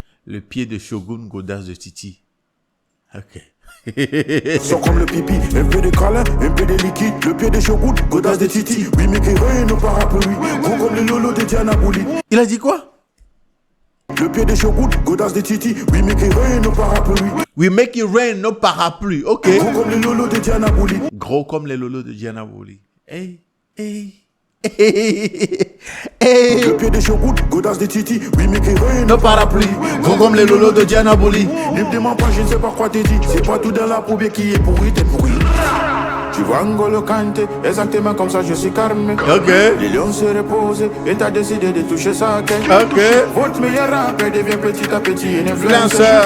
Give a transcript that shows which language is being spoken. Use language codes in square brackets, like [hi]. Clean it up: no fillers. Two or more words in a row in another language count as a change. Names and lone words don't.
[fr] Le pied de Shogun, godasse de Titi. Ok. Sont comme le pipi, un peu de câlin, un peu de liquide. Le pied de Shogun, godasse de Titi. Oui, mais qui rien, nos parapluies. Gros comme le lolo de Diana Bouli. Il a dit quoi? Le pied de Shogun, godasse de Titi. [en] We make it rain, [fr] nos parapluies. [en] We make it rain, [fr] nos parapluies. Ok. Gros comme les lolos de Diana Bouli. Gros comme les lolos de Diana Bouli. Hey, hey, hey, hey. Le pied de Shogun, godasse de Titi. [en] We make it rain, [fr] nos parapluies. Gros comme les lolos de Diana Bouli. Ne me demande pas, je ne sais pas quoi t'es dit. C'est pas tout dans la poubelle qui est pourri, t'es pourri. Tu vois N'Golo Kanté, exactement comme ça je suis calme. Ok. Les lions se reposent et t'as décidé de toucher ça. Ok. Votre meilleur rappeur devient petit à petit une influenceur.